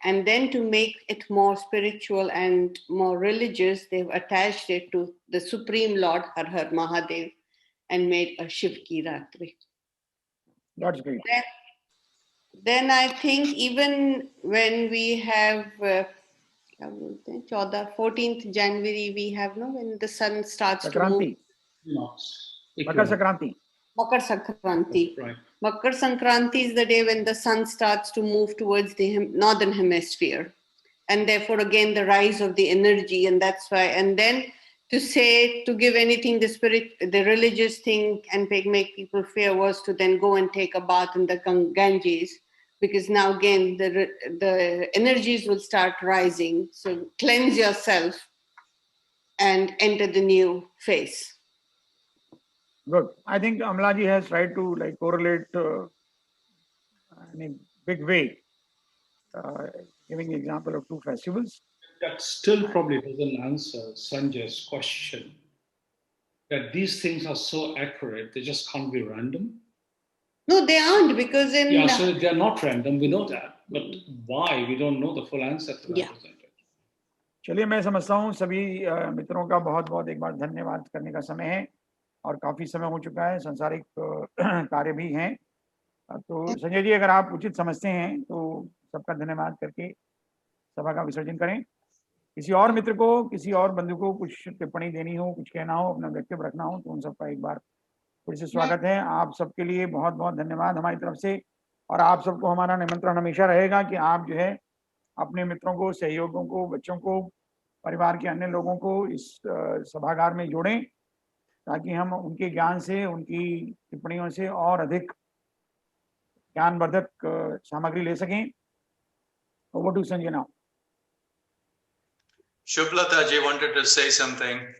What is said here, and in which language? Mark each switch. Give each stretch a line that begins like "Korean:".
English: And then to make it more spiritual and more religious, they've attached it to the Supreme Lord Har Har Mahadev and made a Shiv Ki Ratri. That's great. Then I think even when we have
Hindi: क्या बोलते हैं
English: 14th January we have no when the sun starts to move.
Hindi: Sankranti, Makar Sankranti.
English: Makar Sankranti. Right. Makar Sankranti is the day when the sun starts to move towards the northern hemisphere, and therefore again the rise of the energy, and that's why. And then to give anything the religious thing and make people fear was to then go and take a bath in the Ganges, because now again the energies will start rising. So cleanse yourself and enter the new phase. Good. I think Amlaji has tried to like correlate in a big way, giving the example of two festivals. That still probably doesn't answer Sanjay's question. That these things are so accurate, they just can't be random. No, they aren't, because so they are not random. We know that, but why? We don't know the full answer to that. Yeah.
Hindi: चलिए, मैं समझता हूँ सभी मित्रों का बहुत बहुत एक बार धन्यवाद करने का समय है, और काफी समय हो चुका है, सांसारिक कार्य भी हैं. तो संजय जी, अगर आप उचित समझते हैं तो सबका धन्यवाद करके सभा का विसर्जन करें. किसी और मित्र को, किसी और बंधु को कुछ टिप्पणी देनी हो, कुछ कहना हो, अपना वक्तव्य रखना हो, तो उन सबका एक बार फिर से स्वागत है. आप सबके लिए बहुत बहुत धन्यवाद हमारी तरफ से, और आप सबको हमारा निमंत्रण हमेशा रहेगा कि आप जो है अपने मित्रों को, सहयोगियों को, बच्चों को, परिवार के अन्य लोगों को इस सभागार में जोड़ें, ताकि हम उनके ज्ञान से, उनकी टिप्पणियों से और अधिक ज्ञानवर्धक सामग्री ले सकें.
English: Over to Sanjay now. Shubhlata ji wanted to say something.